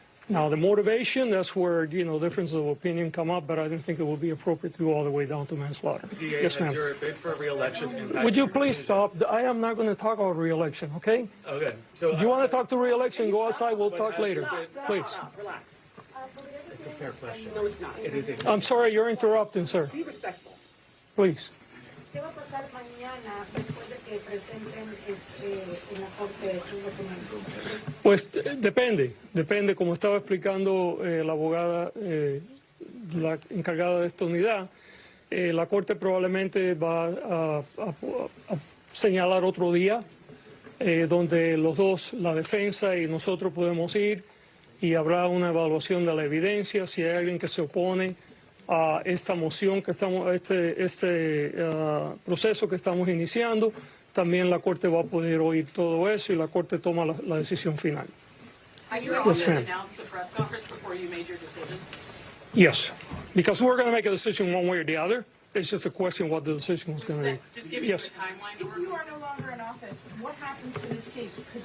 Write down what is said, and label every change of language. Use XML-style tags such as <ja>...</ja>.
<en>Now, the motivation, that's where, differences of opinion come up, but I don't think it would be appropriate to go all the way down to manslaughter. DA, yes, ma'am. Your bid for re-election would you please stop? I am not going to talk about re-election, okay? Okay. So if you want to talk to re-election, go outside. We'll talk later. Please. Relax. It's a fair question. No, it's not. It is. I'm sorry, you're interrupting, sir. Be respectful. Please.</en> <es>¿Qué va a pasar mañana después de que presenten en la corte un documento? Pues depende, como estaba explicando la abogada, la encargada de esta unidad, la corte probablemente va a señalar otro día donde los dos, la defensa y nosotros podemos ir y habrá una evaluación de la evidencia, si hay alguien que se opone a esta moción que estamos, este proceso que estamos iniciando, también la Corte va a poder oír todo eso y la Corte toma la decisión final.</es> <en>Yes, ma'am. Announced the press conference before you made your decision? Yes, because we're going to make a decision one way or the other. It's just a question what the decision was going to be. Just giving you a timeline. If you are no longer in office, what happens to this case?</en>